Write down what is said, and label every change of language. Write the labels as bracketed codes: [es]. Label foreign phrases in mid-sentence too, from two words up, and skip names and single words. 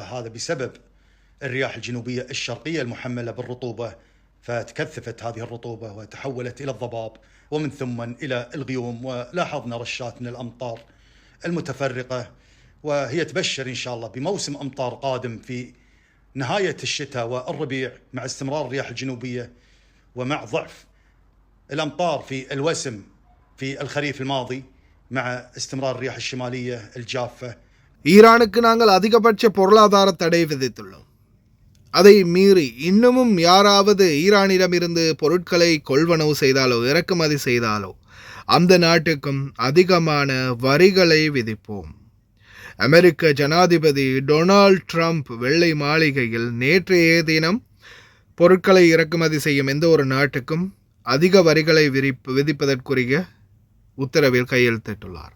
[ar] هذا بسبب الرياح الجنوبية الشرقية المحملة بالرطوبة، فتكثفت هذه الرطوبة وتحولت إلى الضباب ومن ثم إلى الغيوم، ولاحظنا رشات من الأمطار المتفرقة، وهي تبشر إن شاء الله بموسم أمطار قادم في نهاية الشتاء والربيع مع استمرار الرياح الجنوبية ومع ضعف الأمطار في الوسم في الخريف الماضي مع استمرار الرياح الشمالية الجافة. [ta] ஈரானுக்கு நாங்கள் அதிகபட்ச பொருளாதார தடை விதித்துள்ளோம். அதை மீறி இன்னமும் யாராவது ஈரானிடமிருந்து பொருட்களை கொள்வனவு செய்தாலோ இறக்குமதி செய்தாலோ அந்த நாட்டுக்கும் அதிகமான வரிகளை விதிப்போம். அமெரிக்க ஜனாதிபதி டொனால்ட் ட்ரம்ப் வெள்ளை மாளிகையில் நேற்றைய தினம் பொருட்களை இறக்குமதி செய்யும் எந்த ஒரு நாட்டுக்கும் அதிக வரிகளை விதிப்பதற்குரிய உத்தரவில் கையெழுத்திட்டுள்ளார்.